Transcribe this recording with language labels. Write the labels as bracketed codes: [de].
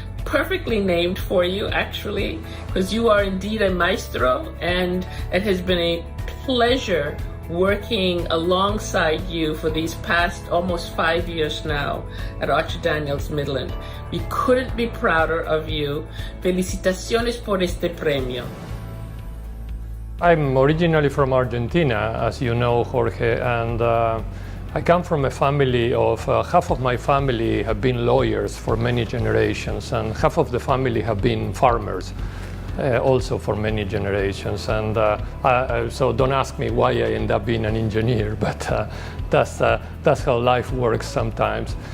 [en] Perfectly named for you, actually, because you are indeed a maestro, and it has been a pleasure working alongside you for these past almost 5 years now at Archer Daniels Midland. We couldn't be prouder of you. [es] Felicitaciones por este premio. [en] I'm originally from Argentina, as you know, Jorge, and I come from a family of, half of my family have been lawyers for many generations, and half of the family have been farmers. also for many generations. And so don't ask me why I end up being an engineer, but that's how life works sometimes.